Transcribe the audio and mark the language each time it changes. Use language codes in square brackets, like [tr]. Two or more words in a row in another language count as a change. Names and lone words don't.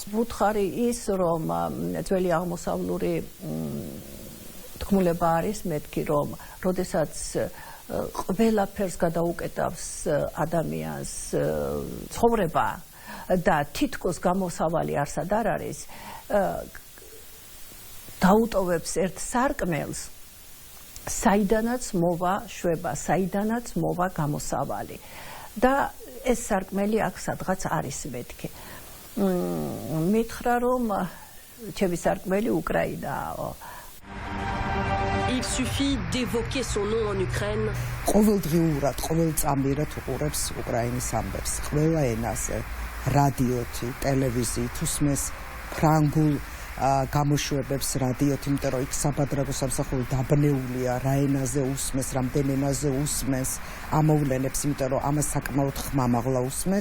[ka] ვუთხარი ის, რომ ძველი აღმოსავლური თქმულება არის მეთქი, რომ როდესაც ყველაფერს გადაუკეტავს ადამიანს ცხოვრება და თითქოს გამოსავალი არსად არ არის, დაუტოვებს ერთ სარკმელს, საიდანაც მოვა შვება, საიდანაც მოვა გამოსავალი და ეს სარკმელი აქ სადღაც არის მეთქი. მითხრა, რომ ჩემი სარკმელი უკრაინაა. [fr] Il suffit d'évoquer son nom en Ukraine. [ka] ყოველდღიურად, ყოველწამიერად უყურებს უკრაინის ამბებს, ყველა ენაზე, რადიოთი, ტელევიზიით უსმეს ფრანგულ გამოშვებებს რადიოთი, იმიტომ რომ იქ საბადრაგო სამსახური დაბნეულია, რა ენაზე უსმეს, რამდენ ენაზე უსმეს, ამოვლენებს, იმიტომ რომ ამას საკმაოდ ხმამაღლა უსმეს.